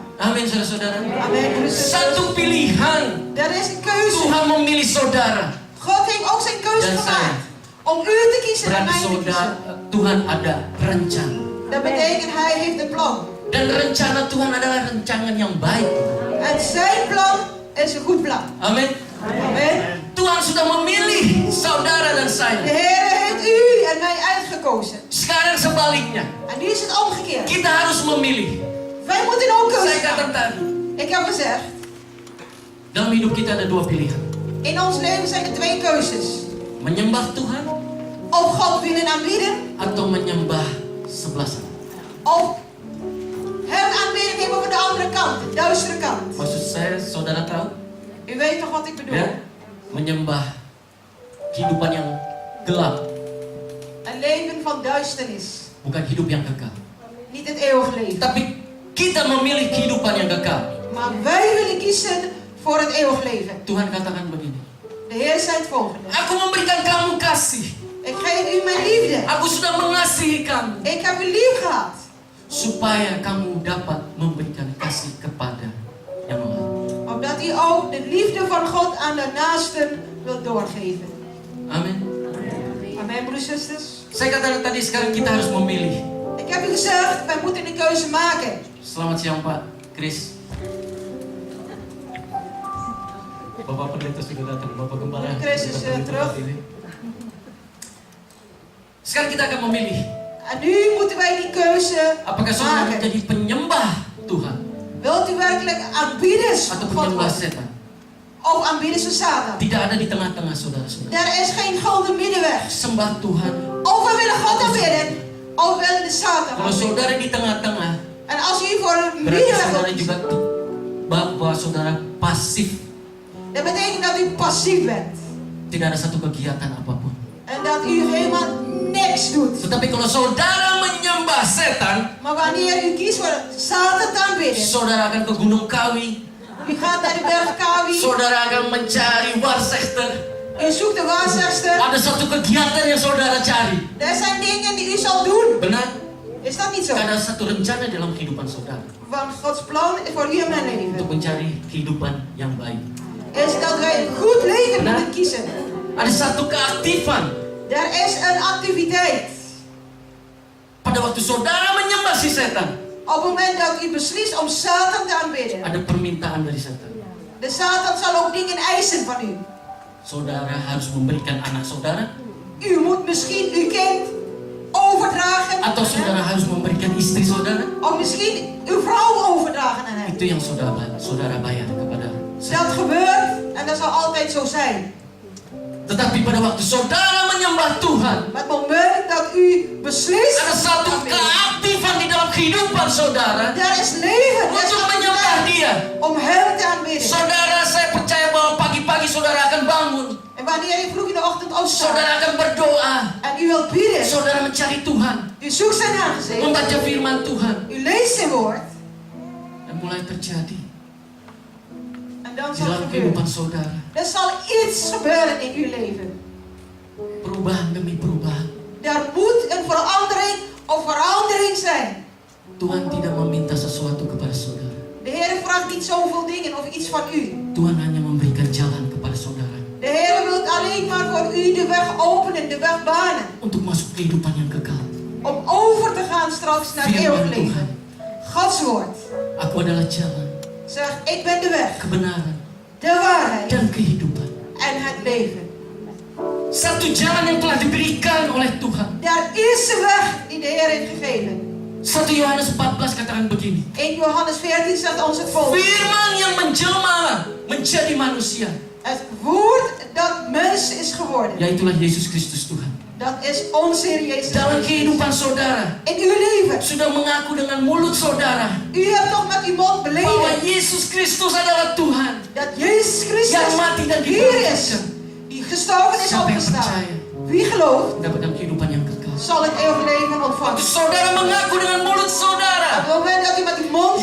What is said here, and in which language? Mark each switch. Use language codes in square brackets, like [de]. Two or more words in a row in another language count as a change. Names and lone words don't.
[id] Amin, saudara-saudara. [nl] Amen. broeders en zusters. [id] Satu pilihan. [nl] Er is een keuze. [id] Tuhan memilih saudara. [nl] God heeft ook zijn keuze [id] Dan [nl] gemaakt. Om u te kiezen en [id] Berarti [nl] mij te [id] saudara, [nl] kiezen. [id] Tuhan ada rencana. [nl] Dat betekent hij heeft een plan. [id] Dan rencana Tuhan adalah rancangan yang baik. [nl] En zijn plan is een goed plan. [id] Amin. [nl] Amen. [id] Tuhan sudah memilih saudara dan [nl] De [id] saya. [nl] Heer heeft u en mij uitgekozen. [id] Sekarang sebaliknya. [nl] En nu is het omgekeerd. [id] Kita harus memilih. [nl] Wij moeten ook [id] Saya [nl] keuze [id] katakan [nl] maken. [id] tadi. [nl] Ik heb gezegd, [id] Dalam hidup kita ada dua pilihan. [nl] in ons leven zijn er twee keuzes. [id] Menyembah Tuhan [nl] Of God willen aanbieden, [id] atau menyembah sebelah sana. [nl] of hem aanbieden nemen over de andere kant, de duistere kant. [id] Maksud saya, saudara tahu? [nl] U weet toch wat ik bedoel? [id] Ya, menyembah kehidupan yang gelap, [nl] Een leven van duisternis. [id] bukan hidup yang kekal. [nl] Niet het eeuwig leven. [id] Tapi kita memilih kehidupan yang kekal. [nl] Maar wij willen kiezen voor het eeuwig leven. [id] Tuhan katakan begini. [nl] De Heer zei het volgende. [id] Aku memberikan kamu kasih. [nl] Ik geef u mijn liefde. [id] Aku sudah mengasihi kamu. [nl] Ik heb u lief gehad. [id] Supaya kamu dapat memberikan kasih kepada yang lain. [nl] Opdat u ook de liefde van God aan de naasten wilt doorgeven. [id] Amin. [nl] Amen, broeders en zusters. [id] Saya katakan tadi, sekarang kita harus memilih. [nl] Ik heb u gezegd, wij moeten een keuze maken. [id] Selamat siang Pak Chris. Bapak pendeta sudah datang, Bapak Gembala. [nl] Chris is terug. [id] Sekarang kita akan memilih. [nl] En nu moeten wij die keuze [id] Apakah saudara [nl] maken. [id] menjadi penyembah Tuhan [nl] Wilt u werkelijk aanbieders [id] atau [nl] van God [id] penyembah [nl] worden? [id] setan? [nl] Of aanbieders van Satan? [id] Tidak ada di tengah-tengah saudara-saudara. [nl] Er is geen gulden middenweg. [id] Sembah Tuhan. [nl] Of we willen God aanbidden, of we willen de Satan [id] Kalau [nl] aanbidden. [id] saudara di tengah-tengah, [nl] En als u voor een [id] berarti [nl] middenweg [id] saudara [nl] wilt [id] juga [nl] kiezen, [id] bahwa saudara pasif. [nl] dat betekent dat u passief bent. [id] Tidak ada satu kegiatan apapun. [nl] En dat u helemaal niks doet. [id] Tetapi kalau saudara menyembah setan, [nl] Maar wanneer u kiest voor Satan te aanbidden, [id] saudara akan ke Gunung Kawi. [nl] u gaat naar de berg Kawi, [id] Saudara akan mencari waarzegster. [nl] u zoekt de waarzegster. [id] Ada satu kegiatan yang saudara cari. [nl] Er zijn dingen die u zal doen. [id] Benar? [nl] Is dat niet zo? [id] Ada satu rencana dalam kehidupan saudara [nl] Want Gods plan is voor u en mijn leven. [id] untuk mencari kehidupan yang baik. [nl] Is dat wij een goed leven moeten kiezen. [id] Ada satu keaktifan. [nl] Er is een activiteit. [id] Pada waktu saudara menyembah si setan, [nl] Op het moment dat u beslist om Satan te aanbidden. [id] ada permintaan dari setan. [nl] De Satan zal ook dingen eisen van u. [id] Saudara harus memberikan anak saudara, [nl] U moet misschien uw kind overdragen. [id] atau saudara harus memberikan istri saudara. [nl] Of misschien uw vrouw overdragen aan hem. [id] Itu yang saudara bayar kepada [nl] Dat [id] setan. [nl] gebeurt en dat zal altijd zo zijn. [id] Tetapi pada waktu saudara menyembah Tuhan, [nl] Maar het moment dat u beslist, [id] ada satu keaktifan di dalam kehidupan saudara [nl] er is leven, er is [id] untuk menyembah [nl] activiteit [id] Dia. [nl] om hem te aanbidden. [id] Saudara, saya percaya bahwa pagi-pagi saudara akan bangun. [nl] En wanneer u vroeg in de ochtend opstaat [id] Saudara akan berdoa. [nl] en u wilt bidden, [id] Saudara mencari Tuhan, [nl] u zoekt zijn aangezicht, [id] membaca firman Tuhan, [nl] u leest zijn woord, [id] dan mulai terjadi [nl] en dan [id] di [nl] zal het [id] dalam [nl] gebeuren. [id] kehidupan saudara. [nl] Er zal iets gebeuren in uw leven. [id] Perubahan demi perubahan. [nl] Er moet een verandering of verandering zijn. [id] Tuhan tidak meminta sesuatu kepada saudara. [nl] De Heer vraagt niet zoveel dingen of iets van u. [id] Tuhan hanya memberikan jalan kepada saudara [nl] De Heer wil alleen maar voor u de weg openen, de weg banen. [id] untuk masuk kehidupan yang kekal. [nl] Om over te gaan straks naar het eeuwig [id] Firman Tuhan. [nl] leven. Gods woord [id] Aku adalah jalan, [nl] zegt, ik ben de weg, [id] kebenaran, [nl] de waarheid [id] dan kehidupan. [nl] en het leven. [id] Satu jalan yang telah diberikan oleh Tuhan. [nl] Er is een weg die de Heer heeft gegeven. [id] 1 Yohanes 14 katakan begini. [nl] 1 Johannes 14 zegt ons het volgende. [id] Firman yang menjelma menjadi manusia. [nl] Het woord dat mens is geworden. [id] Yaitulah Yesus Kristus Tuhan. [nl] Dat is onze Heer Jezus. [id] Dalam kehidupan saudara, [nl] In uw leven. [id] sudah mengaku dengan mulut saudara [nl] U hebt toch met uw mond [id] bahwa [nl] beleden [id] Yesus Kristus adalah Tuhan [nl] dat Jezus [id] yang [nl] Christus [id] mati dan [nl] hier is. [id] dibangkitkan. [nl] Die gestorven is [id] Siapa yang [nl] opgestaan. [id] percaya [nl] Wie gelooft, [id] mendapatkan kehidupan yang kekal. [nl] zal het eeuwig leven [id] Waktu [nl] ontvangen. [id] saudara mengaku dengan mulut [nl] Op [id] saudara, [nl] het moment dat u met uw mond